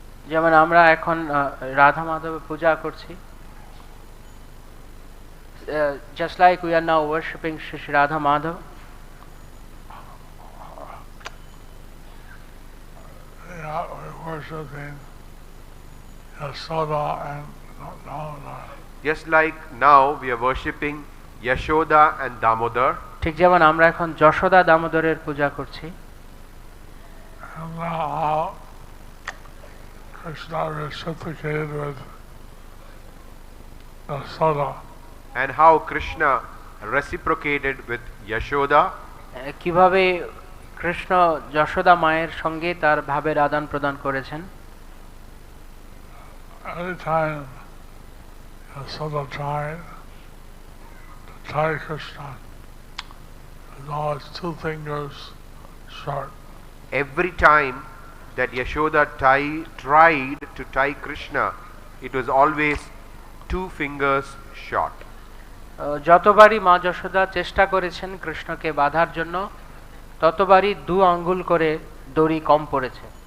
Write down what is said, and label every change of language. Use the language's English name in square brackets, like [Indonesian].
[Bangla] যেমন আমরা এখন রাধা মাধবের পূজা করছি, [English] just like we are now worshipping Shri Radha Madhav. Yeah, we're worshipping Yasoda and Damodar. Just like now we are worshipping Yashoda and Damodar. [Bangla] ঠিক যেমন আমরা এখন যশোদা দামোদরের পূজা করছি। [English] And how Krishna reciprocated with Yasoda. And how Krishna reciprocated with Yashoda. [Bangla] কিভাবে কৃষ্ণ যশোদা মায়ের সঙ্গে তার ভাবের আদান প্রদান করেছেন। [English] Every time Yasoda tried to tie Krishna, his always 2 fingers short. Every time that Yashoda tried to tie Krishna, it was always 2 fingers short. [Bangla] যতবারই মা যশোদা চেষ্টা করেছেন কৃষ্ণকে বাঁধার জন্য, ততবারই 2 আঙ্গুল করে দড়ি কম পড়েছে।